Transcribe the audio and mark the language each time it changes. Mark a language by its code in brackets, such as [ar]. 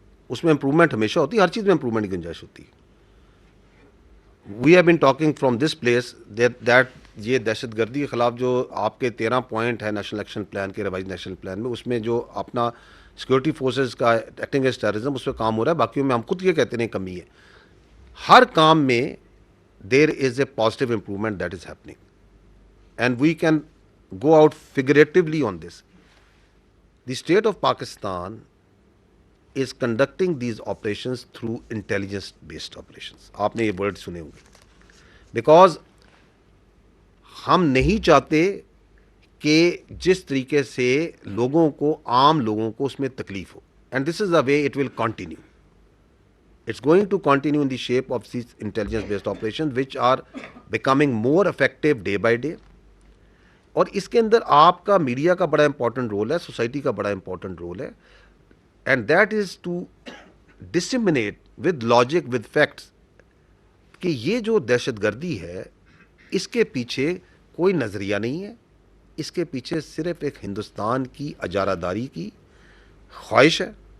[ur] اس میں امپرومنٹ ہمیشہ ہوتی ہے، ہر چیز میں امپرومنٹ کی گنجائش ہوتی ہے. [en] we have been talking from this place that [ur] یہ دہشت گردی کے خلاف جو آپ کے 13 پوائنٹ ہے نیشنل ایکشن پلان کے، ریوائز نیشنل پلان میں، اس میں جو اپنا سیکورٹی فورسز کا ایکٹنگ ایز ٹیررزم اس پہ کام ہو رہا ہے. باقیوں میں ہم خود یہ کہتے ہیں کمی ہے. ہر کام میں [en] There is a positive improvement that is happening, and we can go out figuratively on this. The state of Pakistan is conducting these operations through intelligence based operations. [ur] آپ نے یہ ورڈ سنے ہوں گے. Because ہم نہیں چاہتے کہ جس طریقے سے لوگوں کو، عام لوگوں کو اس میں تکلیف ہو. [en] And this is the way it will continue. It's going to continue in the shape of these intelligence based operations which are becoming more effective day by day. [ur] اور اس کے اندر آپ کا میڈیا کا بڑا امپورٹنٹ رول ہے، society کا بڑا important role ہے. [en] and that is to disseminate with logic with facts [ur] کہ یہ جو دہشت گردی ہے اس کے پیچھے کوئی نظریہ نہیں ہے، اس کے پیچھے صرف ایک ہندوستان کی اجارہ داری کی خواہش ہے.